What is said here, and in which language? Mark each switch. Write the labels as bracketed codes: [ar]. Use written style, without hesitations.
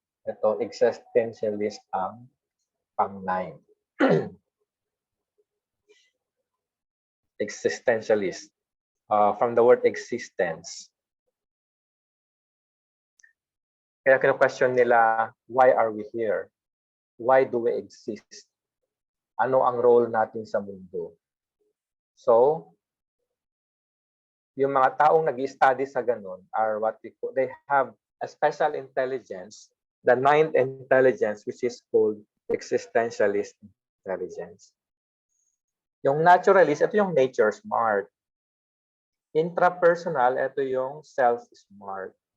[tl] Ito, existentialist ang pang-9. [en] Existentialist. From the word existence. [tl] Kaya kino-question nila, [en] why are we here? Why do we exist? [tl] Ano ang role natin sa mundo? [en] So, [tl] yung mga taong nag-study sa ganun [en] are what they have a special intelligence, the ninth intelligence, which is called existentialist intelligence. [tl] Yung naturalist, ito yung nature smart. Intrapersonal, ito yung self-smart.